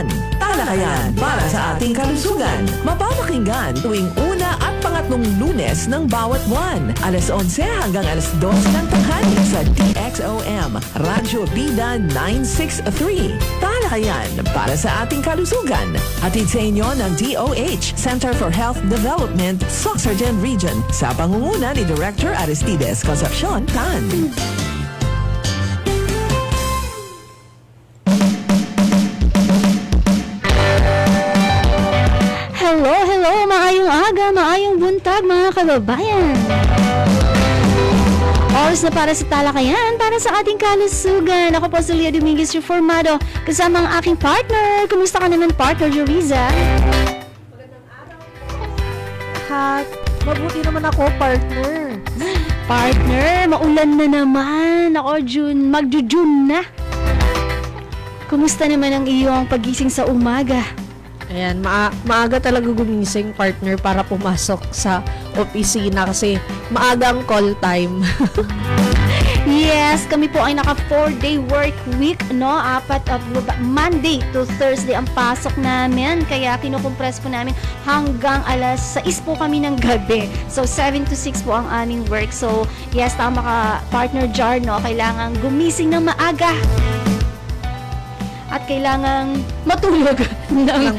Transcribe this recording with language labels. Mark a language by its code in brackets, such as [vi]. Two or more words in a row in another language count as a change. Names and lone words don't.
[tl] Talakayan para sa ating kalusugan. Mapapakinggan tuwing una at pangatlong Lunes ng bawat buwan. Alas 11 hanggang alas 12 ng tanghali sa DXOM, Radyo Bida 963. Talakayan para sa ating kalusugan. Hatid sa inyo ng DOH, Center for Health Development, Sorsogon Region, sa pangunguna ni Director Aristides Concepcion Tan. Hello, [bik] maayong aga, [hil] maayong buntag [tl] mga kababayan. Oras na para sa talakayan, para sa ating kalusugan. Ako po si Leah Dominguez Reformado, kasama ang aking partner. Kumusta ka naman, partner Joriza? Magandang araw po. Mabuti naman ako, partner. Partner, maulan na naman. Ako, magjo-June na. Kumusta naman ang iyong pagising sa umaga? Ayan, maaga talaga gumising, partner, para pumasok sa opisina kasi maaga ang [en] call time. [tl] Yes, kami po ay naka [en] 4-day work week, [tl] no? [en] Monday to Thursday [tl] ang pasok namin. Kaya kinukompress po namin hanggang alas 6 po kami ng gabi. So, 7 to 6 po ang aming work. So, yes, tama ka, partner Jar, no? Kailangan gumising ng maaga. At kailangang matulog ng